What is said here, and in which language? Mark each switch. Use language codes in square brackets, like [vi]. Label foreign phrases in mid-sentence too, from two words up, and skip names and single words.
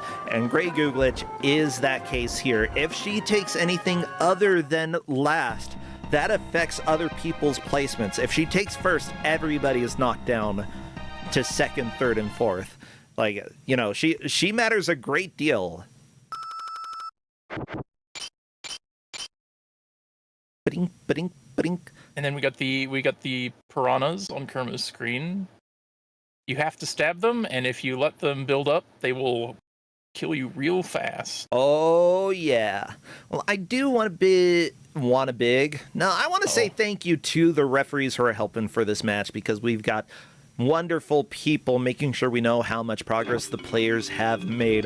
[en] And Grey Googlich is that case here. If she takes anything other than last, that affects other people's placements. If she takes first, everybody is knocked down to second, third, and fourth. Like, you know, she matters a great deal. Ba-ding, ba-ding, ba-ding. And then we got the piranhas on Kerma's screen. You have to stab them, and if you let them build up, they will kill you real fast. Oh yeah. Well, I do want a big. No, I want to say thank you to the referees who are helping for this match, because we've got wonderful people making sure we know how much progress the players have made.